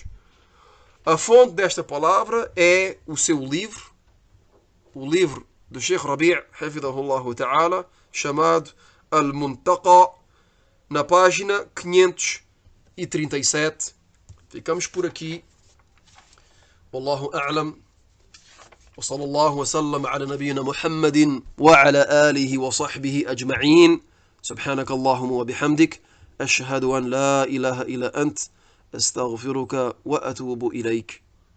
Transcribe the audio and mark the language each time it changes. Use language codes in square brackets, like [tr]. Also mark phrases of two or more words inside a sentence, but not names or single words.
[pt] A fonte desta palavra é o seu livro, o livro do Sheikh Rabi', [ar] حفظه الله تعالى, [pt] chamado Al-Muntaqa, na página 537. Ficamos por aqui. [ar] والله أعلم. وصلى الله وسلم على نبينا محمد وعلى آله وصحبه أجمعين. سبحانك اللهم وبحمدك أشهد أن لا إله إلا أنت. أستغفرك وأتوب إليك.